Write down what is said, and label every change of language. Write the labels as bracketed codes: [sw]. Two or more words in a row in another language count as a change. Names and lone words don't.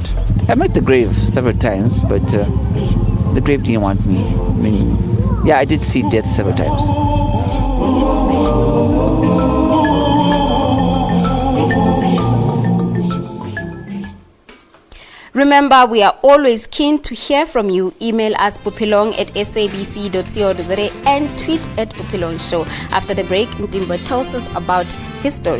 [en] I met the grave several times, but the grave didn't want me. I mean, yeah, I did see death several times. Remember, we are always keen to hear from you. Email us bophelong@sabc.co.za and tweet at Bophelong Show. After the break, Ntimbo tells us about his story.